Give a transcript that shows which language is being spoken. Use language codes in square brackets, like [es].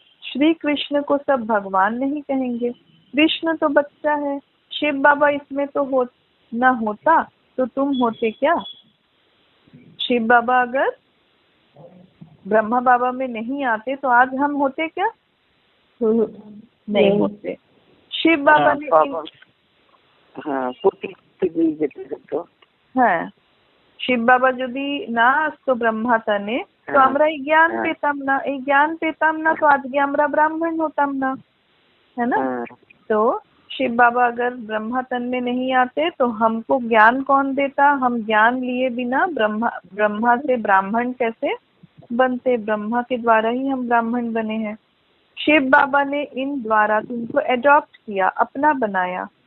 [hi] श्री कृष्ण को सब भगवान नहीं कहेंगे, कृष्ण तो बच्चा है। शिव बाबा इसमें तो न होता तो तुम होते क्या। शिव बाबा अगर ब्रह्मा बाबा में नहीं आते तो आज हम होते क्या, नहीं होते। [bn] शिव बाबा ने হ্যাঁ শিব বাবা যদি না আসতো ব্রহ্মাতানে তো আমরা এই জ্ঞান পেতাম না, এই জ্ঞান পেতাম না তো আজকে আমরা ब्राह्मण होताम ना, [hi] है ना। तो शिव बाबा अगर ब्रह्मा तन में नहीं आते तो हमको ज्ञान कौन देता। हम ज्ञान लिए बिना ब्रह्मा से ब्राह्मण कैसे बनते, ब्रह्मा के द्वारा ही हम ब्राह्मण बने हैं। शिव बाबा ने इन द्वारा तुमको एडॉप्ट किया, अपना बनाया।